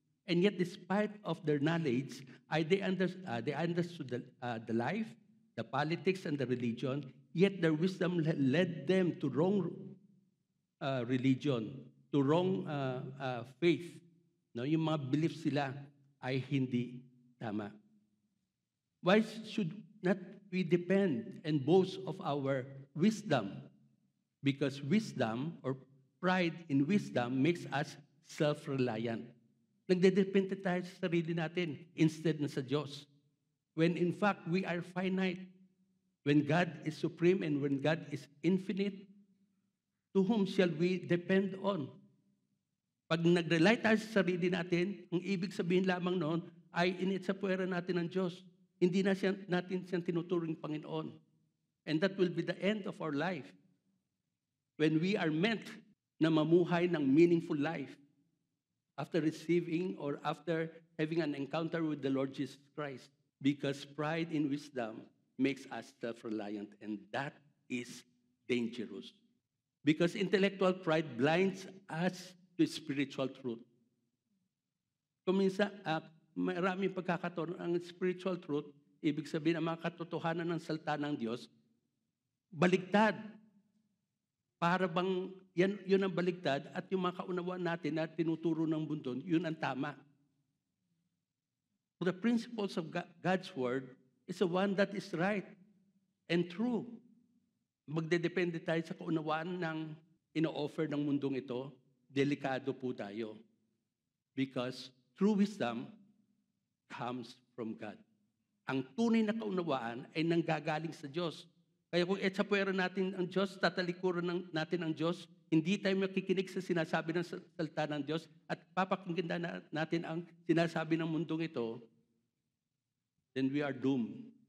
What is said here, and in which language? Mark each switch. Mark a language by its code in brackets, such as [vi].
[en] And yet, despite of their knowledge, they understood the life, the politics, and the religion, yet their wisdom led them to wrong religion, to wrong faith. [tl] No, yung mga beliefs sila ay hindi tama. [en] Why should not we depend and boast of our wisdom? Because wisdom or pride in wisdom makes us self-reliant. [tl] Nagdedepende tayo sa sarili natin instead na sa Diyos. [en] When in fact, we are finite. When God is supreme and when God is infinite, to whom shall we depend on? [tl] Pag nag-rely tayo sa sarili natin, ang ibig sabihin lamang noon ay initsapwera natin ng Diyos. Hindi na natin siyang tinuturing Panginoon. [en] And that will be the end of our life. When we are meant [tl] na mamuhay ng [en] meaningful life, after receiving or after having an encounter with the Lord Jesus Christ. Because pride in wisdom makes us self-reliant, and that is dangerous. Because intellectual pride blinds us to spiritual truth. [tl] Kuminsan, maraming pagkakataon, ang spiritual truth, ibig sabihin ang mga katotohanan ng salita ng Diyos, baligtad. Para bang yun ang baligtad at yung mga kaunawaan natin na tinuturo ng mundo, yun ang tama. [en] The principles of God's Word is the one that is right and true. [tl] Magdedepende tayo sa kaunawaan ng ino-offer ng mundong ito, delikado po tayo. [en] Because true wisdom comes from God. [tl] Ang tunay na kaunawaan ay nanggagaling sa Diyos. Kaya kung etsapuera natin ang Diyos, tatalikuran natin ang Diyos, hindi tayo makikinig sa sinasabi ng salita ng Diyos at papakinggan natin ang sinasabi ng mundong ito, [en] then we are doomed.